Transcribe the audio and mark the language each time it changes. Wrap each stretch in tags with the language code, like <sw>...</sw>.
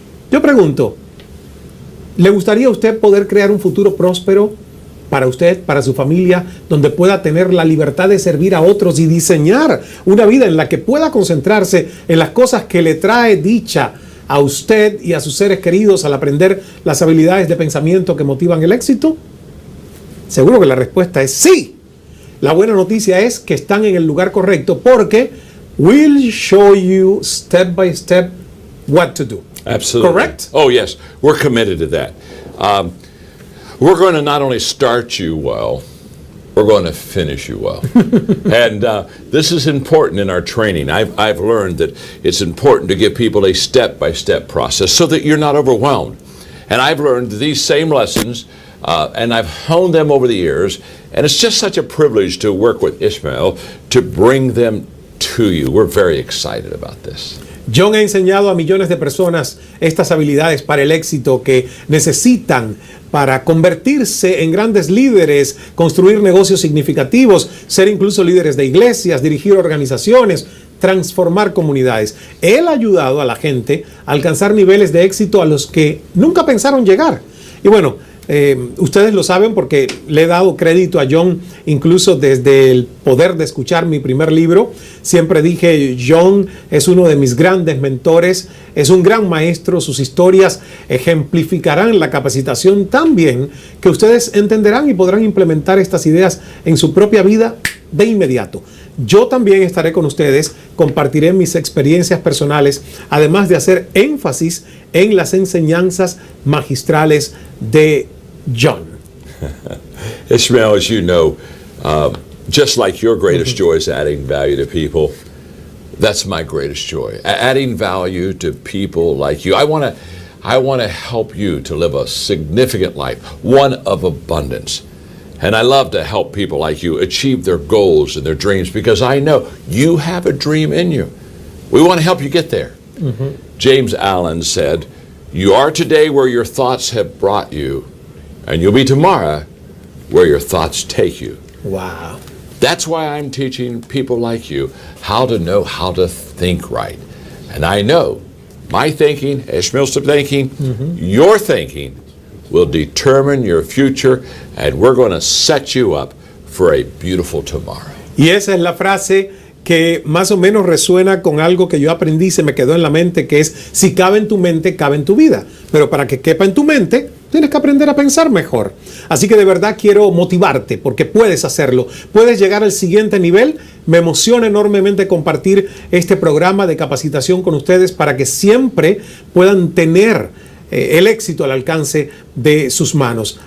<es>Yo pregunto, ¿le gustaría a usted poder crear un futuro próspero para usted, para su familia, donde pueda tener la libertad de servir a otros y diseñar una vida en la que pueda concentrarse en las cosas que le trae dicha a usted y a sus seres queridos al aprender las habilidades de pensamiento que motivan el éxito? Seguro que la respuesta es sí. La buena noticia es que están en el lugar correcto porque</es> <en>we'll show you step by step what to do. Absolutely. Correct? Oh, yes. We're committed to that. We're going to not only start you well, we're going to finish you well. And this is important in our training. I've learned that it's important to give people a step-by-step process so that you're not overwhelmed. And I've learned these same lessons, and I've honed them over the years, and it's just such a privilege to work with Ishmael to bring them to you. We're very excited about this.</en> <es>John ha enseñado a millones de personas estas habilidades para el éxito que necesitan para convertirse en grandes líderes, construir negocios significativos, ser incluso líderes de iglesias, dirigir organizaciones, transformar comunidades. Él ha ayudado a la gente a alcanzar niveles de éxito a los que nunca pensaron llegar. Y bueno, ustedes lo saben porque le he dado crédito a John incluso desde el poder de escuchar mi primer libro. Siempre dije, John es uno de mis grandes mentores, es un gran maestro, sus historias ejemplificarán la capacitación tan bien que ustedes entenderán y podrán implementar estas ideas en su propia vida de inmediato. Yo también estaré con ustedes, compartiré mis experiencias personales, además de hacer énfasis en las enseñanzas magistrales de John.</es> <en>Ishmael, as you know, just like your greatest joy is adding value to people, that's my greatest joy. Adding value to people like you. I want to help you to live a significant life, one of abundance. And I love to help people like you achieve their goals and their dreams because I know you have a dream in you. We want to help you get there. James Allen said, "You are today where your thoughts have brought you, and you'll be tomorrow where your thoughts take you." Wow. That's why I'm teaching people like you how to know how to think right. And I know my thinking, Ishmael's thinking, your thinking will determine your future, and we're going to set you up for a beautiful tomorrow.</en> <es>Y esa es la frase que más o menos resuena con algo que yo aprendí, se me quedó en la mente, que es, si cabe en tu mente, cabe en tu vida. Pero para que quepa en tu mente, tienes que aprender a pensar mejor. Así que de verdad quiero motivarte porque puedes hacerlo. Puedes llegar al siguiente nivel. Me emociona enormemente compartir este programa de capacitación con ustedes para que siempre puedan tener el éxito al alcance de sus manos.</es>